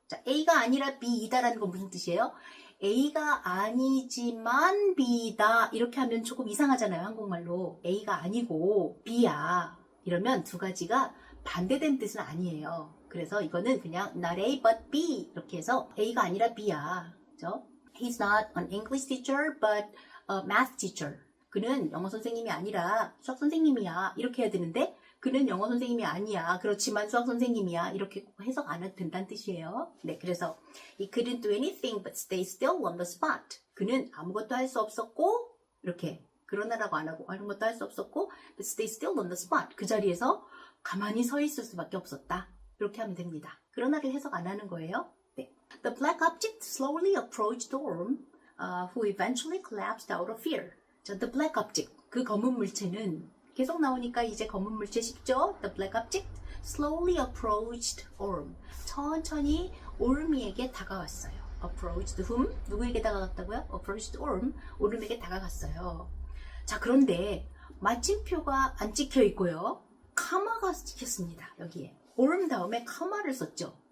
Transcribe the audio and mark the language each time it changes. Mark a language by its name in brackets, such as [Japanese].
[Korean] 자, A가 아니라 B이다라는 건 무슨 뜻이에요? A가 아니지만 B다 이렇게 하면 조금 이상하잖아요. 한국말로 A가 아니고 B야 이러면 두 가지가 반대된 뜻은 아니에요. 그래서 이거는 그냥 not A but B 이렇게 해서 A가 아니라 B야. 그죠? [English] He's not an English teacher but a math teacher. [Korean] 그는 영어 선생님이 아니라 수학 선생님이야. 이렇게 해야 되는데 그는 영어 선생님이 아니야. 그렇지만 수학 선생님이야. 이렇게 해석 안 해도 된다는 뜻이에요. 네, 그래서 [English] He couldn't do anything but stay still on the spot. [Korean] 그는 아무것도 할 수 없었고 이렇게 그러나라고 안 하고 아무것도 할 수 없었고 [English] but stay still on the spot. [Korean] 그 자리에서 가만히 서 있을 수밖에 없었다. 이렇게 하면 됩니다. 그러나를 해석 안 하는 거예요. 네. [English] The black object slowly approached Orm, who eventually collapsed out of fear. 자, the black object. [Korean] 그 검은 물체는 계속 나오니까 이제 검은 물체 쉽죠? [English] The black object slowly approached Orm. [Korean] 천천히 오르미에게 다가왔어요. [English] Approached whom? [Korean] 누구에게 다가갔다고요? [English] Approached Orm. [Korean] 오름에게 다가갔어요. 자, 그런데 마침표가 안 찍혀 있고요. 카마가 찍혔습니다. 여기에. Orm 다음에 카마를 썼죠.